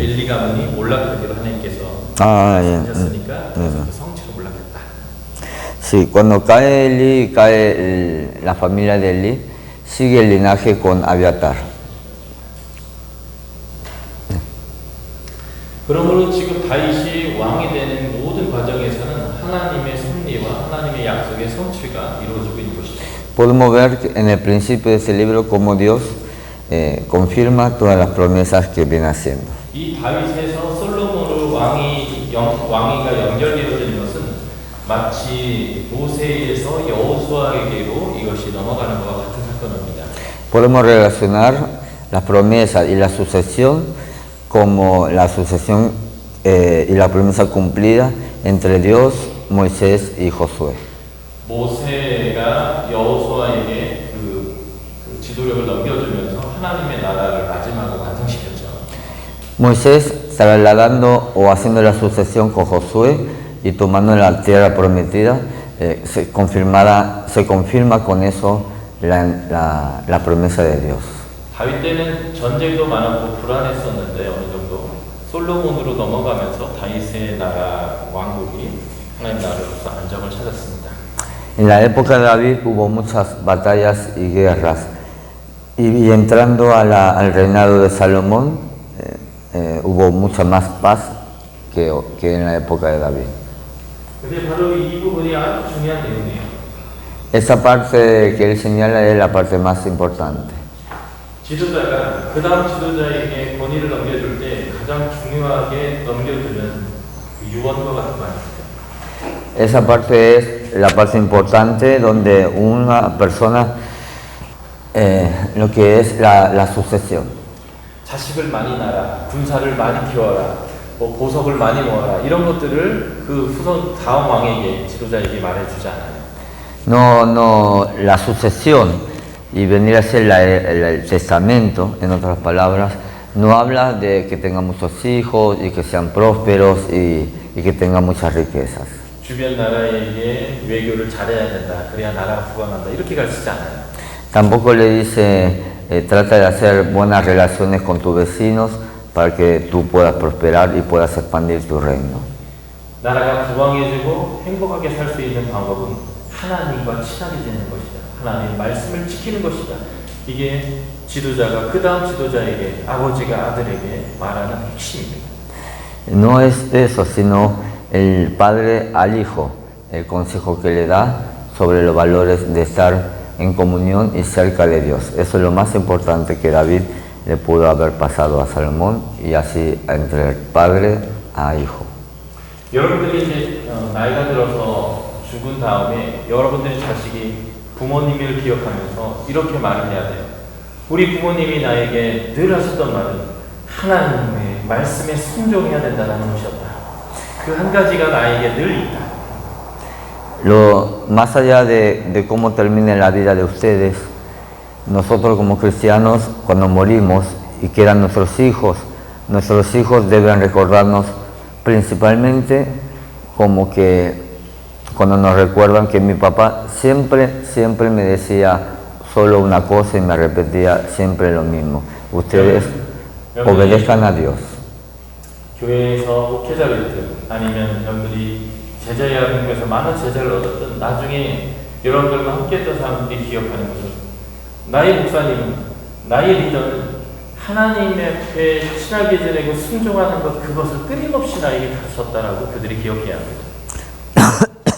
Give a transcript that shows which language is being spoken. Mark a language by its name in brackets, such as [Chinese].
[Korean] 엘리 가문이 몰락하기로 하나님께서 하셨으니까 그 성취로 몰락했다. [Spanish] Sí, cuando cae Eli, cae la familia de Eli, sigue el linaje con Abiatar. [Korean] 그러므로 지금 다윗이 왕이 되는 모든 과정에서는 하나님의 섭리와 하나님의 약속의 성취가 이루어지고 있는 것이죠. [Spanish] Podemos ver en el principio de este libro cómo Dios confirma todas las promesas que viene haciendo. [Korean] 이 다윗에서 솔로몬으로 왕위가 연결되어지는 것은 마치 모세에서 여호수아에게로 이것이 넘어가는 것과 같은 사건입니다. [Spanish] Podemos relacionar las promesas y la sucesión como la sucesión y la promesa cumplida entre Dios, Moisés y Josué. [Korean] 모세가 여호수아에게 그 지도력을 넘겨주면서 하나님의 나라를 마지막으로 완성시켰죠. [Spanish] Moisés trasladando o haciendo la sucesión con Josué y tomando la tierra prometida, se confirma con eso la promesa de Dios. [Korean] 다윗 때는 전쟁도 많았고 불안했었는데 어느 정도 솔로몬으로 넘어가면서 다윗의 나라 왕국이 하나님 나라로서 안정을 찾았습니다. [Spanish] En la época de David hubo muchas batallas y guerras y entrando al reinado de Salomón hubo mucha más paz que en la época de David. [Korean] 근데 바로 이 부분이 아주 중요한 내용이에요. [Spanish] Esa parte que él señala es la parte más importante. [Korean] 지도자가 그 다음 지도자에게 권위를 넘겨줄 때 가장 중요하게 넘겨주는 유언과 같은 말입니다. [Spanish] Esa parte es la parte importante donde una persona, lo que es la sucesión. [Korean] 자식을 많이 낳아라, 군사를 많이 키워라, 뭐 보석을 많이 모아라 이런 것들을 그 후손 다음 왕에게 지도자에게 말해주지 않아요. [Spanish] No, la sucesión y venir a ser el testamento, en otras palabras, no habla de que tenga muchos hijos y que sean prósperos y que tenga muchas riquezas. [Korean] 주변 나라에게 외교를 잘해야 된다, 그래야 나라가 부강한다 이렇게 가르치지 않아요. [Spanish] Tampoco le dice, trata de hacer buenas relaciones con tus vecinos para que tú puedas prosperar y puedas expandir tu reino. [Korean] 나라가 부강해지고 행복하게 살 수 있는 방법은 하나님과 친하게 지내는 것이다. 하나님의 말씀을 지키는 것이다. 이게 지도자가 그 다음 지도자에게, 아버지가 아들에게 말하는 핵심입니다. [Spanish] No es eso, sino el padre al hijo, el consejo que le da sobre los valores de estar en comunión y cerca de Dios. Eso es lo más importante que David le pudo haber pasado a Salomón y así entre el padre a hijo. [Korean] 여러분들이 이제 나이가 들어서 죽은 다음에 여러분들의 자식이 부모님을 기억하면서 이렇게 말을 해야 돼요. 우리 부모님이 나에게 늘 하셨던 말은 하나님의 말씀에 순종해야 된다는 것이었다. 그 한 가지가 나에게 늘 있다. [Spanish] Más allá de cómo termine la vida de ustedes, nosotros como cristianos, cuando morimos y quedan nuestros hijos deben recordarnos principalmente como que cuando nos recuerdan que mi papá siempre me decía solo una cosa y me repetía siempre lo mismo. Ustedes obedezcan a Dios. [Korean] 교회에서 목회자가 됐든 아니면 여러분들이 제자야 공부에서 많은 제자를 얻었든 나중에 여러분들과 함께 했던 사람들이 기억하는 것은 나의 목사님은, 나의 리더는 하나님 앞에 친하게 지내고 순종하는 것, 그것을 끊임없이 나에게 가르쳤다라고 그들이 기억해야 합니다.